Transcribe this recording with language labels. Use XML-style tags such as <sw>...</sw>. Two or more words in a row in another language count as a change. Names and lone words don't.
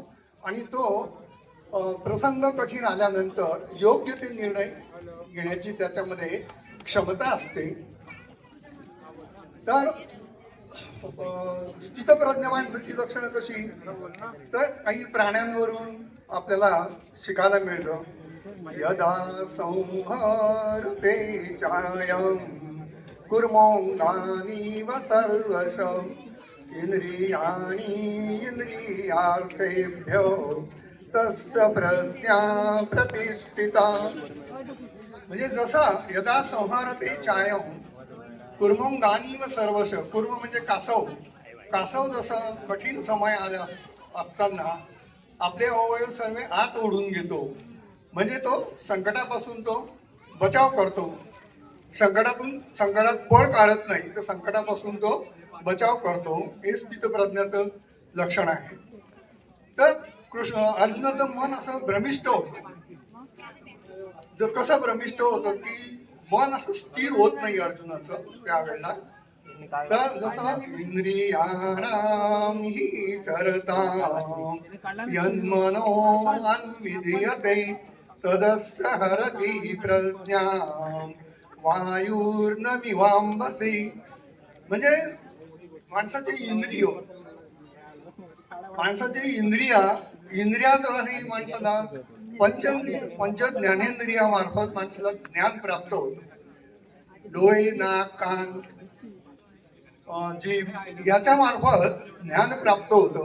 <mr>आणि तो प्रसंग कठीण आल्यानंतर योग्य ते निर्णय घेण्याची त्याच्यामध्ये क्षमता असते। तर स्थितप्रज्ञ माणसाची लक्षणं कशी, तर काही प्राण्यांवरून आपल्याला शिकायला मिळतं।</mr> <sa>यदा संहरते चायं कुर्मोंगानीव सर्वश इंद्रियाणि इंद्रियार्थेभ्यो तस्य प्रज्ञा प्रतिष्ठिता।</sa> <mr>म्हणजे जसा</mr> <sa>यदा संहरते चायं कुर्मोंगानीव सर्वश,</sa> <mr>कुर्म म्हणजे कासव, कासव जसं कठीण समय आला असताना आपले अवयव सर्व आत ओढून घेतो, म्हणजे तो संकटापासून तो बचाव करतो, संकटात पळ काढत नाही तर संकटापासून तो बचाव करतो, हे स्थितप्रज्ञाचं लक्षण आहे. तर अर्जुनाचं मन असं भ्रमिष्ट होतं. जर कसं भ्रमिष्ट होतं की मन असं स्थिर होत नाही अर्जुनाचं त्यावेळेला. तर जसं</mr> <sa>इंद्रियाणाम हि चरताम यन्मनो अन्विद्यते तदस्य हरति प्रज्ञाम वायुर्नमिवाम्भसि.</sa> <mr>म्हणजे माणसाचे इंद्रियाद्वारे माणसाला पंच ज्ञानेंद्रियामार्फत माणसाला ज्ञान प्राप्त होतं. डोळे, नाक, कान, जीभ याच्या मार्फत ज्ञान प्राप्त होतं.</mr>